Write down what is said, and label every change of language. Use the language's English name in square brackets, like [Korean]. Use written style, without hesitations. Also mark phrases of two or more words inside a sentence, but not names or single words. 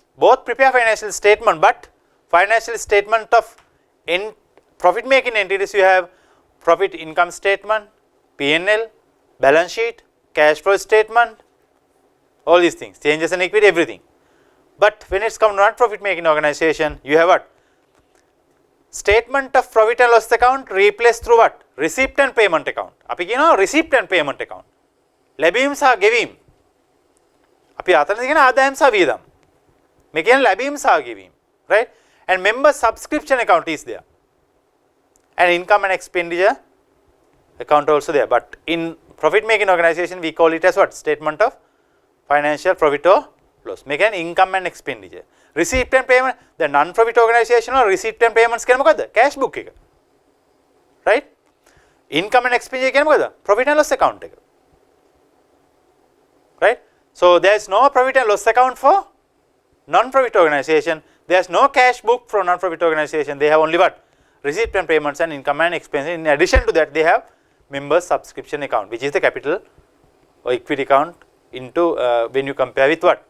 [English] Both prepare financial statement, but financial statement of profit making entities, you have profit income statement, P&L, balance sheet, cash flow statement, all these things, changes in equity, everything. But when it's come to non-profit making organization, you have what? Statement of profit and loss account replaced through what? Receipt and payment account. [Sinhala] අපි කියනවා [English] receipt and payment account. [Sinhala] ලැබීම් සහ ගෙවීම්. අපි අතන කියන ආදායම් සහ වියදම්. මේ කියන්නේ ලැබීම් සහ ගෙවීම්, [English] right? And member subscription account is there. And income and expenditure account also there. But in profit making organization, we call it as what? Statement of financial profit or loss. [Sinhala] මේ කියන්නේ [English] income and expenditure. Receipt and payment, the non-profit organization or receipt and payments [Sinhala] කියන්නේ මොකද්ද? [English] Cash book එක. Right? Income and expenditure [Sinhala] කියන්නේ මොකද්ද? [English] Profit and loss account එක. Right? So there is no profit and loss account for non-profit organization. There is no cash book for non-profit organization. They have only what? Receipt and payments and income and expenses. In addition to that, they have members subscription account, which is the capital or equity account into when you compare with what?